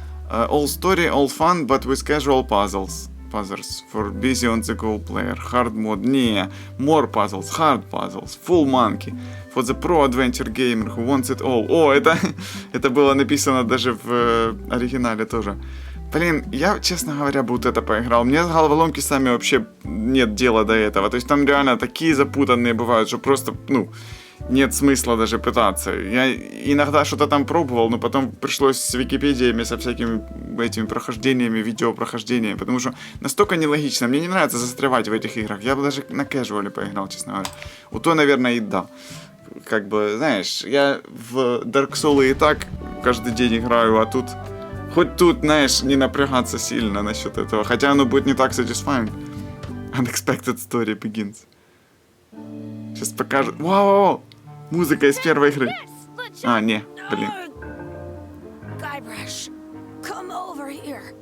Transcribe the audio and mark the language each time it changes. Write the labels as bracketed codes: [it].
[en] All story, all fun, but with casual puzzles for busy on the go player. Hard mode. [ru] Не. [en] More puzzles. Hard puzzles. Full monkey. For the pro adventure gamer who wants it all. [ru] О, это было написано даже в оригинале тоже. Блин, я, честно говоря, бы вот это поиграл. Мне с головоломки сами вообще нет дела до этого. То есть там реально такие запутанные бывают, что просто, нет смысла даже пытаться. Я иногда что-то там пробовал, но потом пришлось с Википедиями, со всякими этими прохождениями, видеопрохождениями, потому что настолько нелогично. Мне не нравится застревать в этих играх. Я бы даже на кэжуале поиграл, честно говоря. Вот то, наверное, и да. Как бы, знаешь, я в Dark Souls и так каждый день играю, а тут Хоть тут, знаешь, не напрягаться сильно насчет этого. Хотя оно будет не так satisfying. Unexpected story begins. Сейчас покажет. Вау! Музыка из первой игры. А, не, блин. [en] Guybrush, come over here.